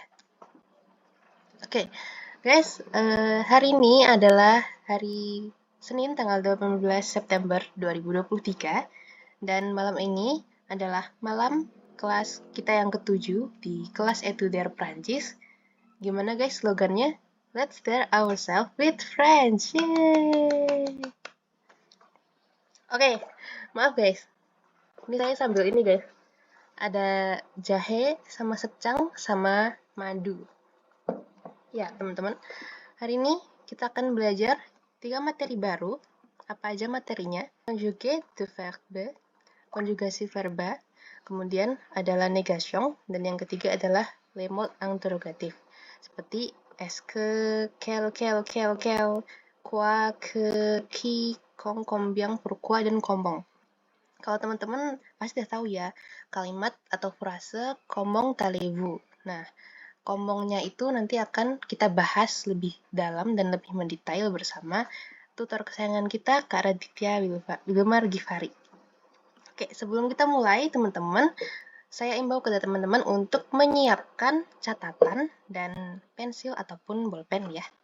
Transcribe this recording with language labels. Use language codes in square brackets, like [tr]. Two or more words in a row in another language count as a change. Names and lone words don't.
[id] Oke, guys, hari ini adalah hari Senin tanggal 18 September 2023 dan malam ini adalah malam kelas kita yang ketujuh di kelas Etudiar Prancis. Gimana guys slogannya? [en] Let's start ourselves with French. [id] Yeay! Oke, maaf guys. Ini saya sambil ini guys. Ada jahe sama secang sama madu. Ya, teman-teman. Hari ini kita akan belajar 3 materi baru. Apa aja materinya? [fr] Conjugué de verbe, [id] konjugasi verba, kemudian adalah negation, dan yang ketiga adalah [fr] les mots interrogatif. Seperti est-ce que, quel, quoi, que, qui, quand, combien, pourquoi, [id] dan comment. Kalau teman-teman pasti udah tahu ya, kalimat atau frase [fr] comment allez-vous. [id] Nah, komongnya itu nanti akan kita bahas lebih dalam dan lebih mendetail bersama tutor kesayangan kita, Kak Raditya Wilmar Givari. Oke, sebelum kita mulai, teman-teman, saya imbau kepada teman-teman untuk menyiapkan catatan dan pensil ataupun bolpen ya.